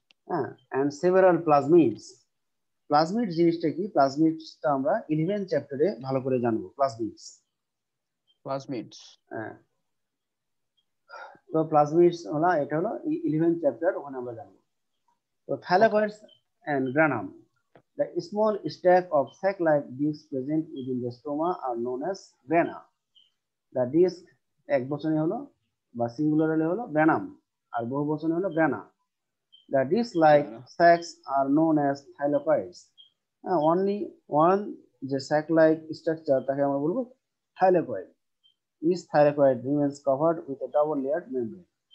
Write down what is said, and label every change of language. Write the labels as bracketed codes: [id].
[en] হ্যাঁ, and several plasmids. [bn] Plasmid জিনিসটা কি? প্লাজমিডসটা আমরা 11 চ্যাপ্টারে ভালো করে জানবো। প্লাজমিডস, হ্যাঁ, তো প্লাজমিডস হলো এটা হলো 11 চ্যাপ্টার, ওখানে আমরা জানবো। [en] তো thylakoids and granum. The small stack of sac-like discs present within the stoma are known as grana. The disc [bn] এক বচনে হলো বা সিঙ্গুলারে হলো গ্রানাম, আর বহু বচনে হলো গ্রানা। [en] The disc-like sacs are known as thylakoids. Only one [bn] যে [en] sac-like structure [bn] তাকে আমরা বলবো [en] thylakoid. Each thylakoid remains covered with a double-layered membrane.